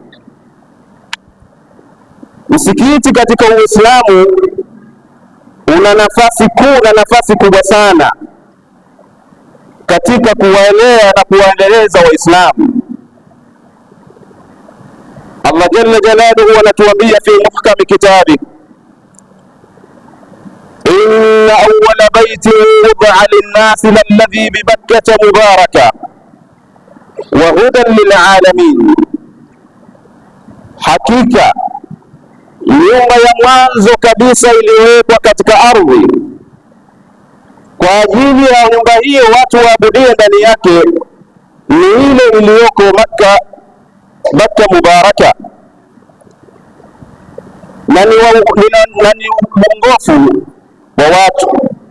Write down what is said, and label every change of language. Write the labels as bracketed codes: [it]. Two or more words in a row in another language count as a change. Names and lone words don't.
[sw] Msikiti katika Uislamu una nafasi kuu na nafasi kubwa sana katika kuwaelea na kuwaendeleza Waislamu. [ar] الله جل جلاله anatuambia في محكم كتابه إن أول بيت وضع للناس للذي ببكة مباركا وهدى للعالمين, [sw] hakika nyumba ya mwanzo kabisa iliyowekwa katika ardhi kwa ajili ya nyumba hiyo watu waabudie ndani yake ni ile iliyoko Bakka mubaraka, na ni uongofu wa watu.